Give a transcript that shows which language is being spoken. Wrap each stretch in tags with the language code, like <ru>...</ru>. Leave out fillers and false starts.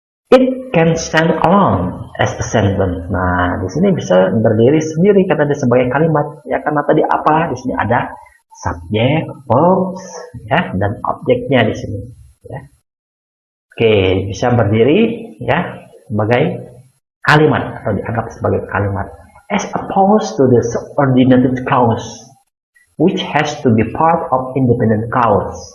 <en>It can stand alone as a sentence.</en> <id>Nah, di sini bisa berdiri sendiri kata dia sebagai kalimat. Ya, karena tadi apa? Di sini ada subjek, verbs, ya, dan objeknya di sini. Ya. Oke, bisa berdiri, ya, sebagai kalimat atau dianggap sebagai kalimat.</id> <en>As opposed to the subordinated clause, which has to be part of independent clause.</en>